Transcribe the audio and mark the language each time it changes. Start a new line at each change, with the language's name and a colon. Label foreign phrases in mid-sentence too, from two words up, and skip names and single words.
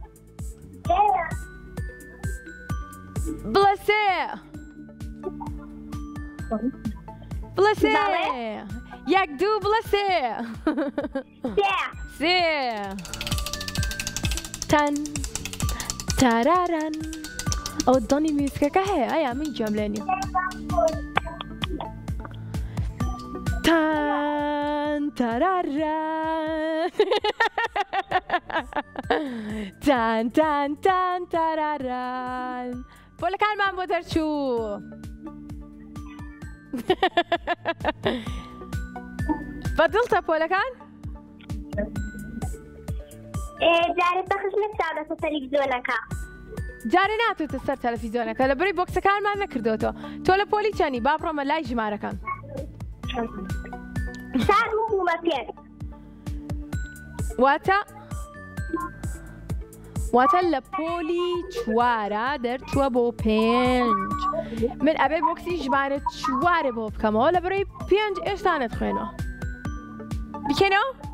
Kurdish: بڵێ 3 1 2 بڵێ 3 تەن تاراران ئەو دڵنی میوزیکەکە هەیە ئەیا من گوێم لێ نییە تان تاراران تان تان تان تاراران پۆلەکانمان بۆ دەرچوو بەدڵتە پۆلەکان؟ جارێ بەخشمێک چاودەتە تەلەڤیزۆنەکە جارێ ناتوێتە سەر تەلەڤیزۆنەکە لەبەری بۆکسەکانمان نەکردوێتەوە تۆ لە پۆلی چەندی با بڕۆمە لای ژمارەکان واتە لە پۆلی 4 دەرچووە بۆ 5 من ئەبێ بۆکسی ژمارە 4 بۆ بکەمەوە لەبەرەوەی 5 ئێشتا نەتخوێنەوە بیکەینەوە؟